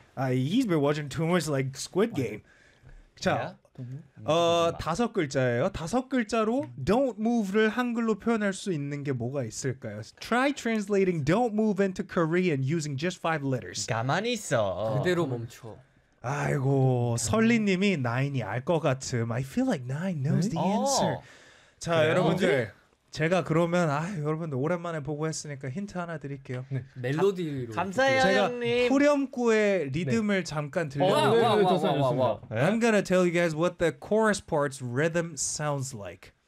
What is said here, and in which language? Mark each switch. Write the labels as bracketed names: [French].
[English] He's been watching too much like Squid Game. [Korean] 자, [English] yeah. [Korean] 다섯 글자예요. 다섯 글자로 [English] don't move [Korean] 를 한글로 표현할 수 있는 게 뭐가 있을까요? [English] Try translating don't move into Korean using just five letters. [Korean] 가만히 있어. 그대로 멈춰. 아이고 설리님이 나인이 알 것 같음. [English] I feel like 나인 knows the answer. [Korean] 자 그래요? 여러분들 제가 그러면 아 여러분들 오랜만에 보고 했으니까 힌트 하나 드릴게요. 네. 멜로디로. 감사해요 형님. 제가 후렴구의 리듬을 네. 잠깐 들려드릴게요. 와. [English] I'm gonna tell you guys what the chorus part's rhythm sounds like.